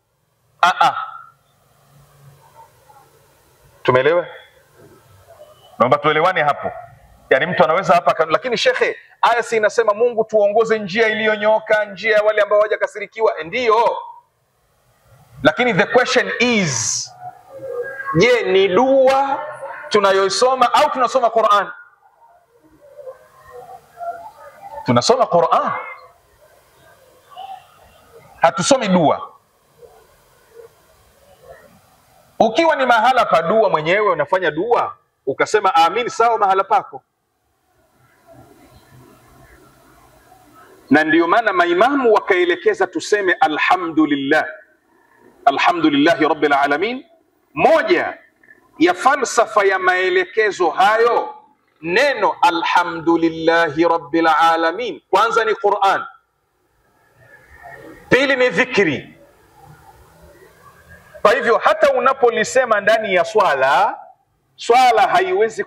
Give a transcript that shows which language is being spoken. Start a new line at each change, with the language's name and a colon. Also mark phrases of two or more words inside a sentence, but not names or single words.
Swahili: Tumeelewa? Naomba tuelewane hapo. Yaani mtu anaweza hapa, lakini shekhe, aya si inasema Mungu tuongoze njia iliyonyooka, njia ya wale ambao hawajakasirikiwa. Ndiyo, lakini
English: the question is,
Swahili: je, ni dua tunayoisoma au tunasoma Qur'an? Tunasoma Qur'an, hatusomi dua. Ukiwa ni mahala pa dua mwenyewe unafanya dua ukasema amin, sawa, mahala pako. Na ndiyo maana maimamu wakaelekeza tuseme alhamdulillah,
Arabic: الحمد لله رب العالمين.
Swahili: Moja ya falsafa ya maelekezo hayo, neno
Arabic: الحمد لله رب العالمين,
Swahili: kwanza ni Qur'an, pili ni dhikri. Kwa hivyo hata unapolisema ndani ya swala haiwezi